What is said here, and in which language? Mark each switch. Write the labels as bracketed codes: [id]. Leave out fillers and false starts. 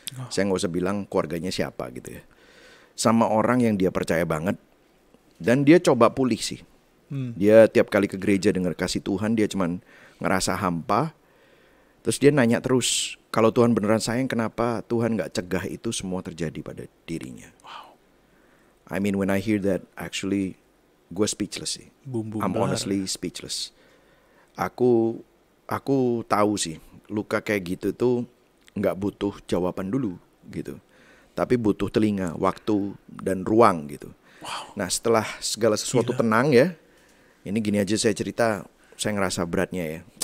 [id] Saya nggak usah bilang keluarganya siapa gitu ya. Sama orang yang dia percaya banget. Dan dia coba pulih sih. Dia tiap kali ke gereja dengar kasih Tuhan, dia cuman ngerasa hampa. Terus dia nanya terus, kalau Tuhan beneran sayang, kenapa Tuhan gak cegah itu semua terjadi pada dirinya? [en] Wow. I mean when I hear that, actually [id] gue [en] speechless sih. I'm honestly speechless. [id] Aku tahu sih, luka kayak gitu tuh gak butuh jawaban dulu gitu. Tapi butuh telinga, waktu, dan ruang gitu. Wow. Nah setelah segala sesuatu tenang ya, ini gini aja saya cerita, saya ngerasa beratnya ya.